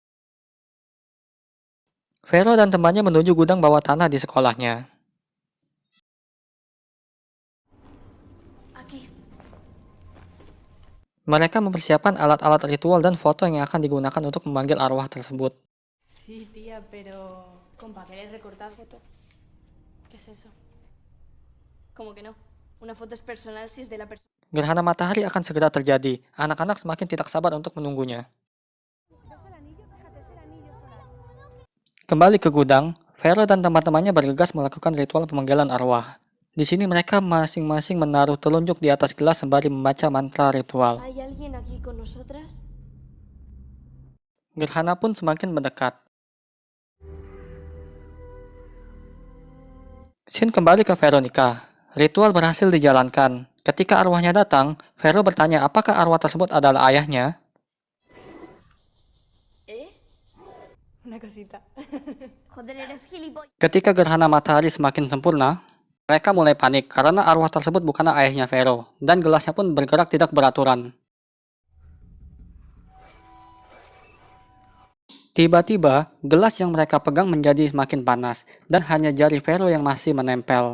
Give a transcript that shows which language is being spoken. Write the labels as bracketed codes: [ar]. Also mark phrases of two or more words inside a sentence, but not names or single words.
[id] Vero dan temannya menuju gudang bawah tanah di sekolahnya. Mereka mempersiapkan alat-alat ritual dan foto yang akan digunakan untuk memanggil arwah tersebut. [es] Sí, tía, pero con papeles recortados. ¿Qué es eso? ¿Cómo que no? Una foto es personal si es de la persona. [id] Gerhana matahari akan segera terjadi. Anak-anak semakin tidak sabar untuk menunggunya. Kembali ke gudang, Vero dan teman-temannya bergegas melakukan ritual pemanggilan arwah. Di sini mereka masing-masing menaruh telunjuk di atas gelas sembari membaca mantra ritual. [es] ¿Hay alguien aquí con nosotras? [id] Gerhana pun semakin mendekat. Scene kembali ke Veronica. Ritual berhasil dijalankan. Ketika arwahnya datang, Vero bertanya apakah arwah tersebut adalah ayahnya. [es] Una cosita. Joder, eres gilipollas. [id] Ketika gerhana matahari semakin sempurna, mereka mulai panik karena arwah tersebut bukanlah ayahnya Vero, dan gelasnya pun bergerak tidak beraturan. Tiba-tiba, gelas yang mereka pegang menjadi semakin panas, dan hanya jari Vero yang masih menempel.